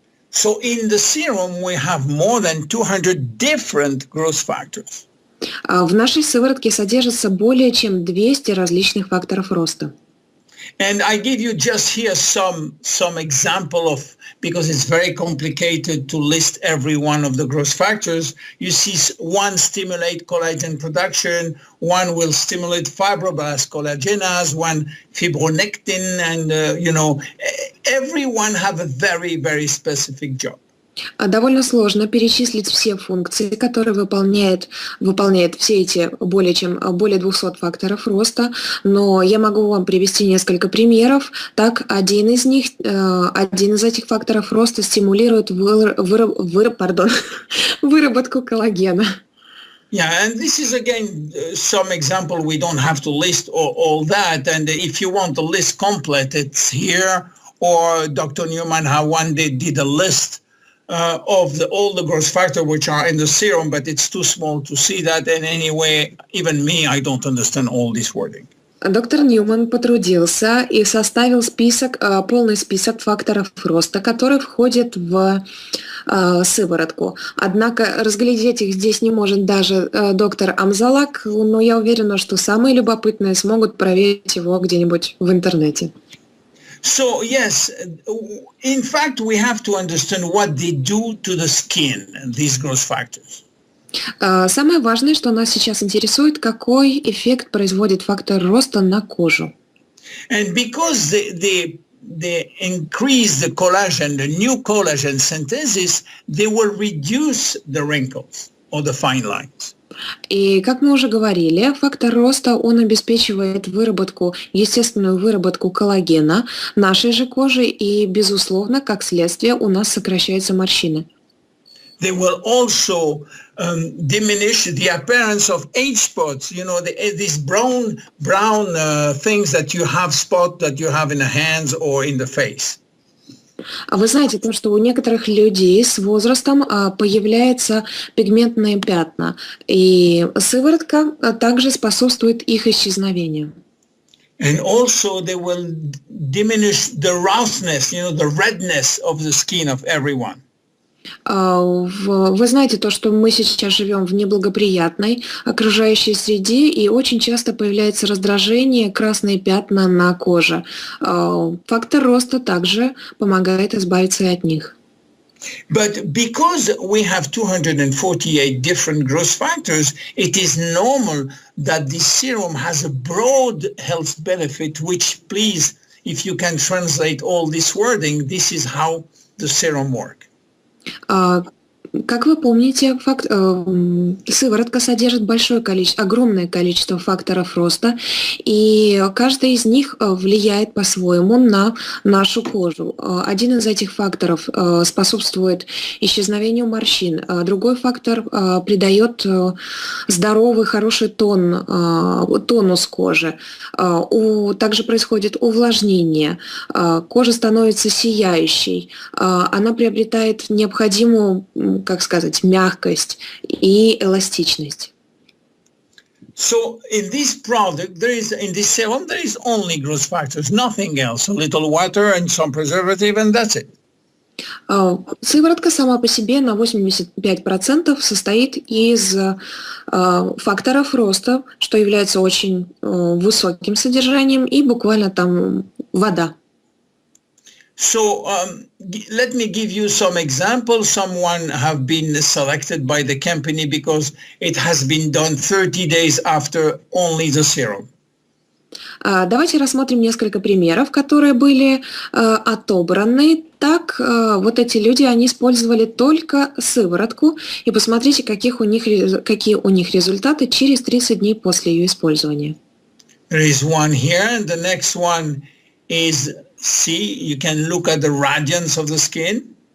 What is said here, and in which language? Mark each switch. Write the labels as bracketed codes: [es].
[en] So in the serum we have more than 200 different growth factors. [ru] В нашей сыворотке содержится более чем 200 различных факторов роста. [en] And I give you just here some example of, because it's very complicated to list every one of the growth factors. You see one stimulate collagen production, one will stimulate fibroblast collagenase, one fibronectin, and everyone have a very specific job. [ru] Довольно сложно перечислить все функции, которые выполняет все эти более 200 факторов роста, но я могу вам привести несколько примеров. Так, один из этих факторов роста стимулирует выработку коллагена. [en] Yeah, and this is again some example. We don't have to list all that, and if you want the list complete, it's here. Or Dr. Newman, one day did a list of all the growth factors which are in the serum, but it's too small to see that. And anyway, even me, I don't understand all this wording. [ru] Доктор Ньюман потрудился и составил полный список факторов роста, которые входят в сыворотку. Однако разглядеть их здесь не может даже доктор Амзалаг, но я уверена, что самые любопытные смогут проверить его где-нибудь в интернете. [en] So yes, in fact, we have to understand what they do to the skin, these growth factors. [ru] Самое важное, что нас сейчас интересует, какой эффект производит фактор роста на кожу. [en] And because they increase the collagen, the new collagen synthesis, they will reduce the wrinkles or the fine lines. [ru] И, как мы уже говорили, фактор роста, он обеспечивает естественную выработку коллагена нашей же кожи, и, безусловно, как следствие, у нас сокращаются морщины. [en] They will also diminish the appearance of age spots. You know, these brown things that you have in the hands or in the face. [ru] А вы знаете, то, что у некоторых людей с возрастом появляются пигментные пятна, и сыворотка также способствует их исчезновению. [en] And also they will diminish the roughness, the redness of the skin of everyone. [ru] Вы знаете то, что мы сейчас живем в неблагоприятной окружающей среде, и очень часто появляется раздражение, красные пятна на коже. Фактор роста также помогает избавиться и от них. [en] But because we have 248 different growth factors, it is normal that this serum has a broad health benefit, which, please, if you can translate all this wording, this is how the serum works. [ru] Как вы помните, сыворотка содержит огромное количество факторов роста, и каждый из них влияет по-своему на нашу кожу. Один из этих факторов способствует исчезновению морщин, другой фактор придает здоровый, хороший тонус кожи. Также происходит увлажнение, кожа становится сияющей, она приобретает необходимую, как сказать, мягкость и эластичность. [en] So in this product, in this serum, there is only growth factors, nothing else. A little water and some preservative, and that's it. [ru] Сыворотка сама по себе на 85% состоит из факторов роста, что является очень высоким содержанием, и буквально там вода. [en] So let me give you some examples. Someone have been selected by the company because it has been done 30 days after only the serum. [ru] Давайте рассмотрим несколько примеров, которые были отобраны. Так, вот эти люди, они использовали только сыворотку, и посмотрите, какие у них результаты через 30 дней после ее использования. [en] There is one here, and the next one is, see, you can look at the radiance of the skin.